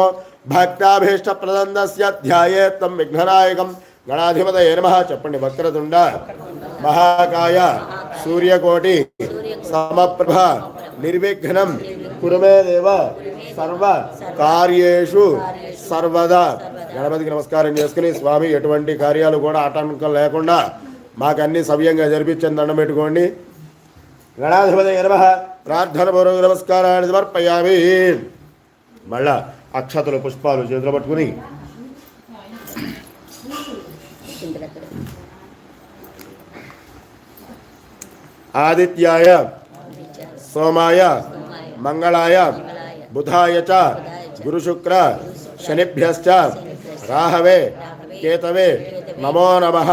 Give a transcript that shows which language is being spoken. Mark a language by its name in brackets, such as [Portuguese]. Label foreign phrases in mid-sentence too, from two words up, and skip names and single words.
[Sanskrit] भक्ताभीष्टप्रदन्दस्य ध्यायेत् तं विघ्ननायकं गणाधिपतये नमः चप्पण्डि वक्रतुण्ड महाकाय सूर्यकोटि समप्रभा निर्विघ्नं कुरु मे देव सर्व कार्येषु सर्वदा [Telugu] గణపతికి నమస్కారం చేసుకుని స్వామి ఎటువంటి కార్యాలు కూడా ఆటంకం లేకుండా మాకు అన్ని సవ్యంగా జరిపించని దండం పెట్టుకోండి. [Sanskrit] గణాధిపతయే నమః [Telugu] ప్రార్థన పూర్వక నమస్కారాన్ని సమర్పయామి. మళ్ళా అక్షతలు పుష్పాలు చేతులు పట్టుకుని [Sanskrit] ఆదిత్యాయ సోమాయ మంగళాయ బుధాయ చ గురుశుక్ర శనిభ్యశ్చ రాహవే కేతవే నమో నమః.